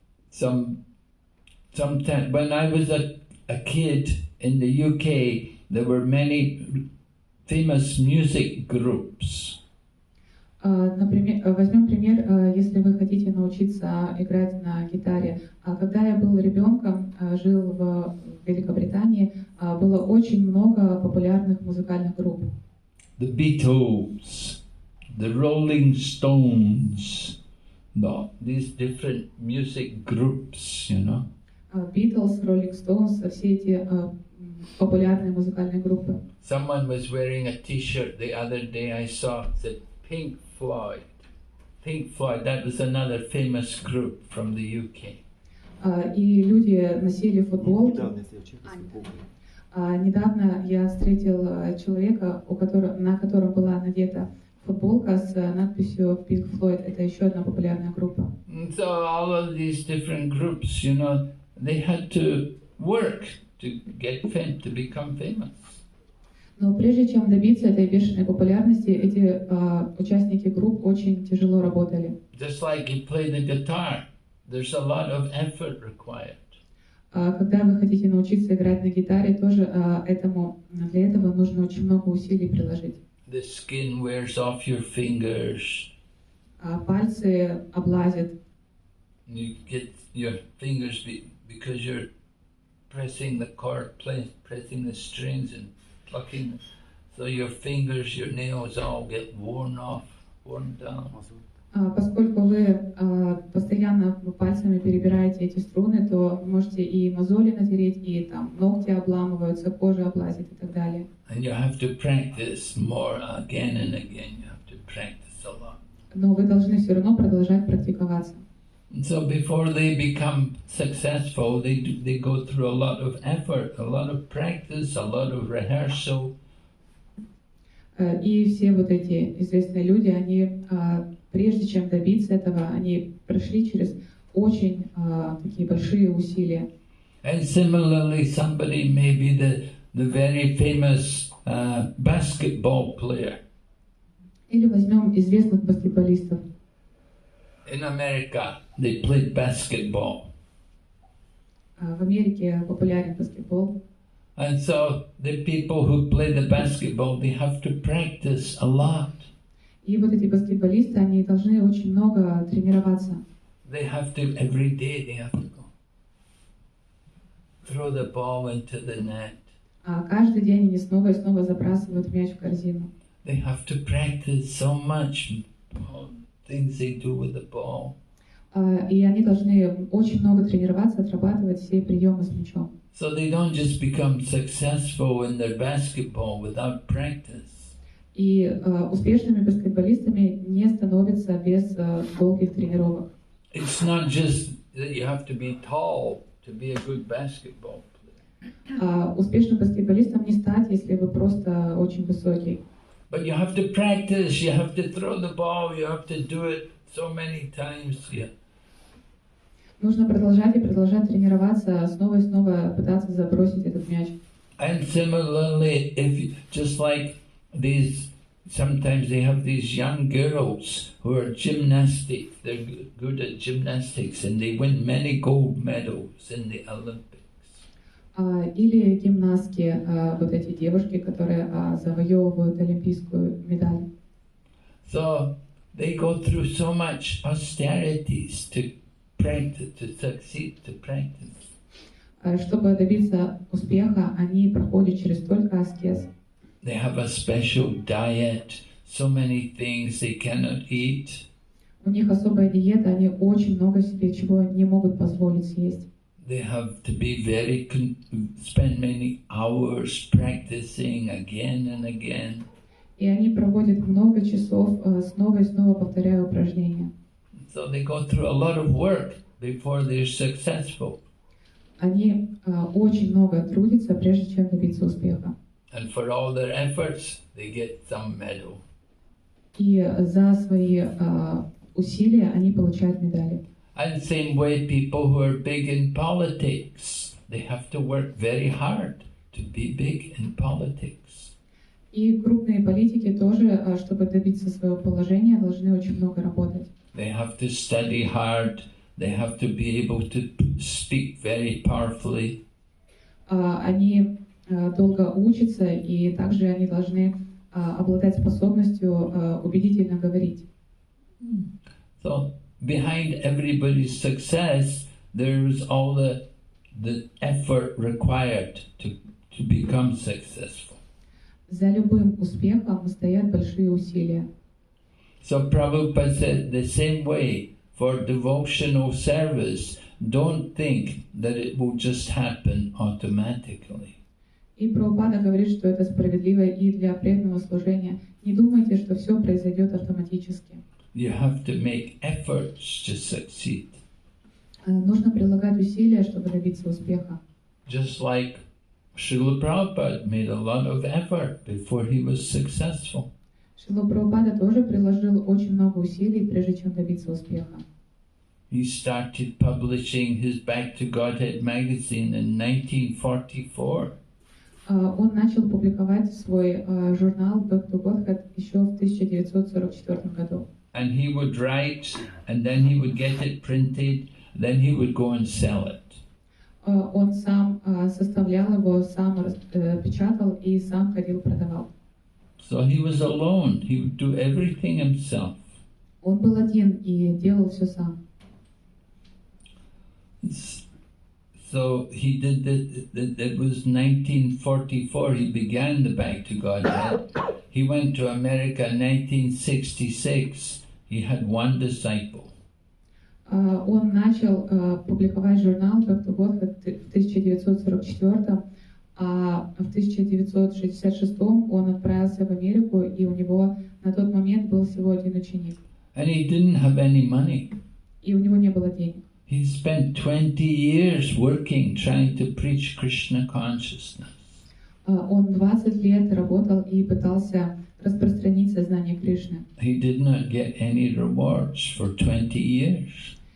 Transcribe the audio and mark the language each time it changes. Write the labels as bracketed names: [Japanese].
[English] Sometime when I was a kid in the UK, there were many famous music groups. [Russian] Например, возьмем пример, если вы хотите научиться играть на гитаре. Когда я был ребенком, жил в Великобритании, было очень много популярных музыкальных групп. [English] The Beatles, the Rolling Stones, these different music groups, you know. [Russian] Beatles, Rolling Stones, все эти популярные музыкальные группы. [English] Someone was wearing a t-shirt the other day I saw, it said Pink Floyd. Pink Floyd, that was another famous group from the UK. [Russian] И люди носили футболки. Недавно я встречался с футболкой. Недавно я встретил человека, на котором была надета футболка с надписью Pink Floyd. Это еще одна популярная группа. [English] And so all of these different groups, you know, they had to work to get to become famous. [Russian] Но прежде чем добиться этой бешеной популярности, эти участники групп очень тяжело работали. [English] Just like you play the guitar, there's a lot of effort required. [Russian] Когда вы хотите научиться играть на гитаре, тоже для этого нужно очень много усилий приложить. [English] The skin wears off your fingers. [Russian] Пальцы облазят. [English] You get your fingers because you're pressing the chord, pressing the strings and plucking. So your fingers, your nails all get worn off, worn down. [Russian] Поскольку вы постоянно пальцами перебираете эти струны, то вы можете и мозоли натереть, и там ногти обламываются, кожа облазит и так далее. [English] And you have to practice more again and again. You have to practice a lot. [Russian] Но вы должны все равно продолжать практиковаться. [English] And so before they become successful, they go through a lot of effort, a lot of practice, a lot of rehearsal. [Russian] И все вот эти известные люди, они, прежде чем добиться этого, они прошли через очень такие большие усилия. [English] And similarly, somebody may be the very famous basketball player. [Russian] Или возьмем известных баскетболистов. [English] In America, they played basketball. [Russian] В Америке популярен баскетбол. [English] And so the people who play the basketball, they have to practice a lot. [Russian] И вот эти баскетболисты, они должны очень много тренироваться. [English] They have to, every day they have to go. Throw the ball into the net. [Russian] Каждый день они снова и снова забрасывают мяч в корзину. [English] They have to practice so much, things they do with the ball. [Russian] И они должны очень много тренироваться, отрабатывать все приемы с мячом. [English] So they don't just become successful in their basketball without practice. [Russian] И успешными баскетболистами не становятся без долгих тренировок. [English] It's not just that you have to be tall to be a good basketball player. [Russian] Успешным баскетболистом не стать, если вы просто очень высокий. [English] But you have to practice, you have to throw the ball, you have to do it so many times. Yeah. [Russian] Нужно продолжать и продолжать тренироваться, снова и снова пытаться забросить этот мяч. [English] And similarly, just like these, sometimes they have these young girls who are gymnastics. They're good at gymnastics and they win many gold medals in the Olympics. [Russian] Или гимнастки, вот эти девушки, которые завоевывают олимпийскую медаль. [English] So they go through so much austerities to practice, to succeed, to practice. [Russian] Чтобы добиться успеха, они проходят через столько аскез. [English] They have a special diet, so many things they cannot eat. [Russian] У них особая диета, они очень много себе чего не могут позволить съесть. [English] They have to be spend many hours practicing again and again. [Russian] И они проводят много часов, снова и снова повторяя упражнения. [English] So they go through a lot of work before they're successful. [Russian] Они очень много трудятся, прежде чем добиться успеха. [English] And for all their efforts, they get some medal. [Russian] И за свои усилия они получают медали. [English] And same way, people who are big in politics, they have to work very hard to be big in politics. [Russian] И крупные политики тоже, чтобы добиться своего положения, должны очень много работать. [English] They have to study hard. They have to be able to speak very powerfully. [Russian] Они долго учатся, и также они должны обладать способностью убедительно говорить. [English] So behind everybody's success, there's all the effort required to become successful. [Russian] За любым успехом стоят большие усилия. [English] So Prabhupada said the same way for devotional service, don't think that it will just happen automatically. [Russian] И И Прабхупада говорит, что это справедливо и для преданного служения. Не думайте, что все произойдет автоматически. [English] You have to make efforts to succeed. [Russian] Нужно прилагать усилия, чтобы добиться успеха. [English] Just like Srila Prabhupada made a lot of effort before he was successful. [Russian] Шрила Прабхупада тоже приложил очень много усилий, прежде чем добиться успеха. [English] He started publishing his Back to Godhead magazine in 1944. [Russian] Он начал публиковать свой журнал Back to Godhead еще в 1944 году. [English] And he would write, and then he would get it printed, then he would go and sell it. [Russian] Он сам составлял его, сам печатал и сам ходил продавал. [English] So he was alone. He would do everything himself. [Russian] Он был один и делал все сам. [English] So he did that. It was 1944. He began the Back to Godhead. He went to America in 1966. He had one disciple. [Russian] Он начал публиковать журнал Back to Godhead в 1944, а в 1966 он отправился в Америку, и у него на тот момент был всего один ученик. [English] And he didn't have any money. [Russian] И у него не было денег. [English] He spent 20 years working, trying to preach Krishna consciousness. [Russian] Он 20 лет работал и пытался распространить сознание Кришны. [English] He did not get any rewards for 20 years.